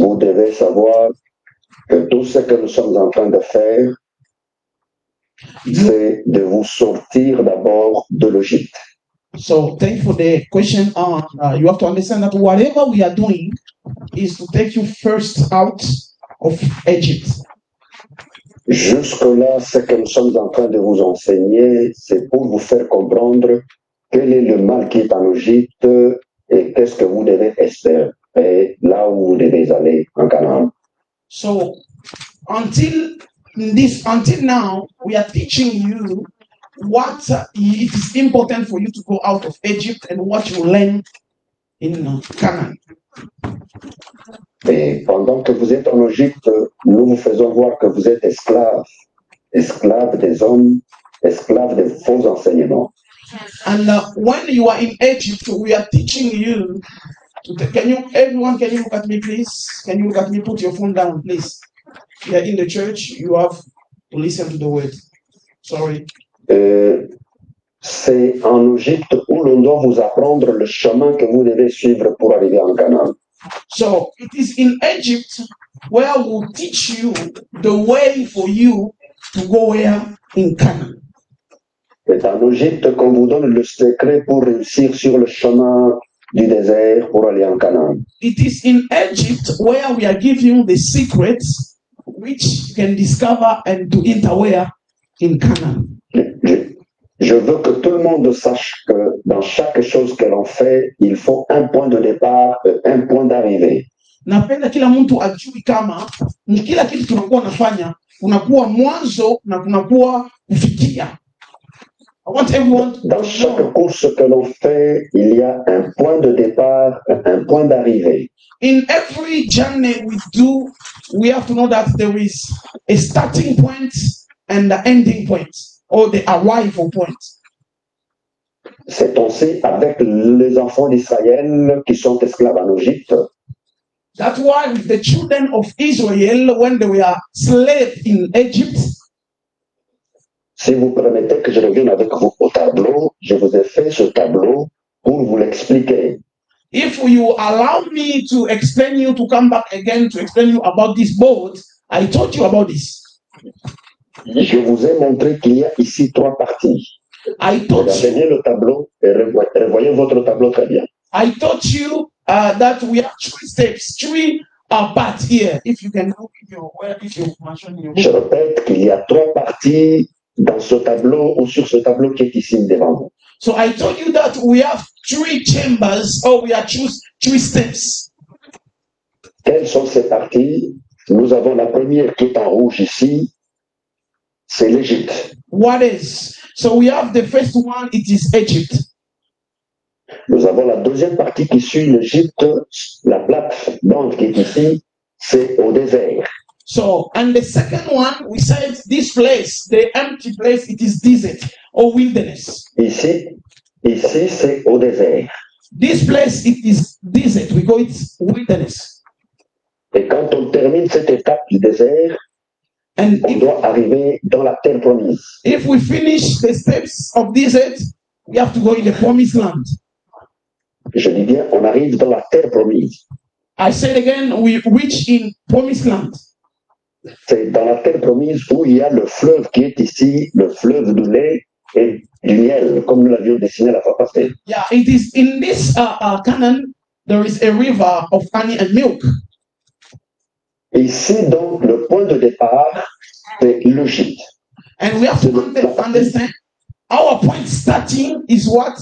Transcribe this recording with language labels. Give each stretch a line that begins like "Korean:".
French: Vous devez savoir que tout ce que nous sommes en train de faire, c'est de vous sortir d'abord de l'Égypte.
English: So, thank you for the question. You have to understand that whatever we are doing is to take you first out of Egypt.
French: Jusque-là, ce que nous sommes en train de vous enseigner, c'est pour vous faire comprendre quel est le mal qui est en Égypte et qu'est-ce que vous devez espérer là où vous devez aller en Canaan.
English: So, until now, we are teaching you what it is important for you to go out of Egypt and what you learn in Canaan.
French: Et pendant que vous êtes en Égypte, nous vous faisons voir que vous êtes esclaves des hommes, esclaves des faux enseignements.
English: And when you are in Egypt, we are teaching you. Everyone, can you look at me, please? Can you look at me? Put your phone down, please. You are in the church. You have to listen to the word. Sorry.
French: C'est en Égypte où l'on doit vous apprendre le chemin que vous devez suivre pour arriver en Canaan.
English: So it is in Egypt where we'll teach you the way for you to go where? In Canaan.
French: C'est en Égypte qu'on vous donne le secret pour réussir sur le chemin du désert pour aller en Canaan.
English: It is in Egypt where we are giving you the secrets which you can discover and to enter where? In Canaan.
French: Je veux que tout le monde sache que dans chaque chose que l'on fait, il faut un point de départ et un point d'arrivée.
Swahili: Napenda kila mtu ajui kama kila kitu tunakuwa nafanya kunakuwa mwanzo na kunakuwa kufikia.
English: I want everyone to
French: Dans chaque course que l'on fait, il y a un point de départ et un point d'arrivée.
English: In every journey we do, we have to know that there is a starting point and the ending point, or the arrival point.
French: C'est aussi avec les enfants d'Israël qui sont esclaves en Égypte.
English: That's why with the children of Israel, when they were slaves in Egypt,
French: Si vous permettez que je revienne avec vous au tableau, je vous ai fait ce tableau pour vous l'expliquer.
English: if you allow me to explain you, to come back again to explain you about this boat, I told you about this.
French: Je vous ai montré qu'il y a ici trois parties.
English: I told
French: Regardez
English: you,
French: bien le tableau et revoyez votre tableau très bien.
English: I told you that we have three steps, three parts here. If you can look if you mention your
French: Je
English: book.
French: répète qu'il y a trois parties dans ce tableau ou sur ce tableau qui est ici devant vous.
English: So I told you that we have three chambers, or we are three steps.
French: Quelles sont ces parties? Nous avons la première qui est en rouge ici, c'est l'Égypte.
English: What is? So we have the first one, it is Egypt.
French: Nous avons la deuxième partie qui suit l'Égypte, la plate bande qui est ici, c'est au désert.
English: So, and the second one, we said this place, the empty place, it is desert or wilderness.
French: Ici c'est au désert.
English: This place, it is desert. We call it wilderness.
French: Et quand on termine cette étape du désert,
English: And
French: on doit arriver dans la terre promise.
English: if we finish the steps of desert, we have to go in the promised land.
French: Je dis bien, on arrive dans la terre promise.
English: I said again, we reach in promised land.
French: C'est dans la terre promise où il y a le fleuve qui est ici, le fleuve du lait et du miel, comme nous l'avions dessiné la fois passée.
English: Yeah, it is in this Canaan, there is a river of honey and milk.
French: Ici, donc, le point de départ, c'est l'Égypte.
English: And we have to understand our point starting is what?